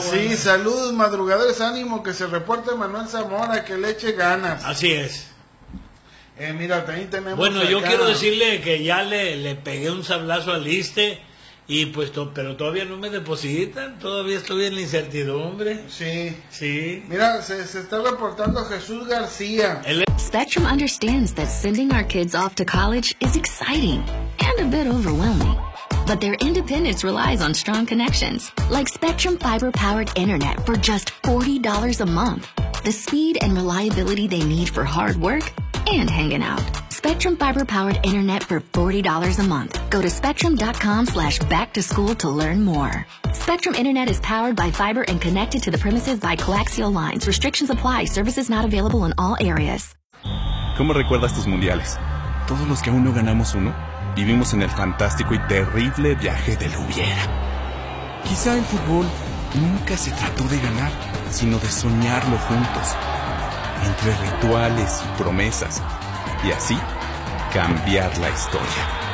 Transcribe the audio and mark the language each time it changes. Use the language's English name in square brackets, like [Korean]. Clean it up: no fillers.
[Spanish] Sí, saludos, madrugadores, ánimo, que se reporte Manuel Zamora, que le eche ganas. Así es. Mira, también tenemos. Bueno, yo quiero decirle que ya le pegué un sablazo al ISSSTE, y pues pero todavía no me depositan, todavía estoy en la incertidumbre. Sí. Sí. Mira, se está reportando Jesús García. [English] Spectrum understands that sending our kids off to college is exciting and a bit overwhelming. But their independence relies on strong connections, like Spectrum fiber-powered internet for just $40 a month. The speed and reliability they need for hard work and hanging out. Spectrum fiber-powered internet for $40 a month. Go to spectrum.com/backtoschool to learn more. Spectrum internet is powered by fiber and connected to the premises by coaxial lines. Restrictions apply. Services not available in all areas. [Spanish] ¿Cómo recuerdas tus mundiales? Todos los que aún no ganamos uno, vivimos en el fantástico y terrible viaje del hubiera. Quizá el fútbol nunca se trató de ganar, sino de soñarlo juntos. Entre rituales y promesas. Y así, cambiar la historia.